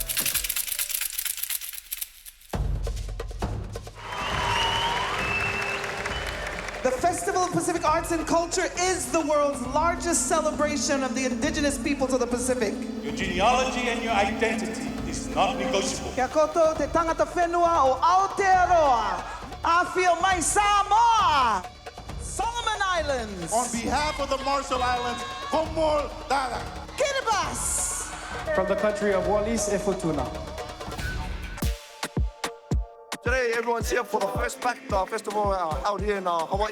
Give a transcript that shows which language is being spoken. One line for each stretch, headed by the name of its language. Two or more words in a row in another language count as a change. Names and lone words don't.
English: The Festival of Pacific Arts and Culture is the world's largest celebration of the indigenous peoples of the Pacific. Your genealogy and your identity is not negotiable.
Māori: Kia koto te tangata whenua o Aotearoa, Awhia mai Samoa, Solomon Islands.
English: On behalf of the Marshall Islands,
Marshallese: Komor Dara.
English: Kiribati. From the country of Wallis e Futuna. Today, everyone's here for the FestPAC festival out here in Hawaii.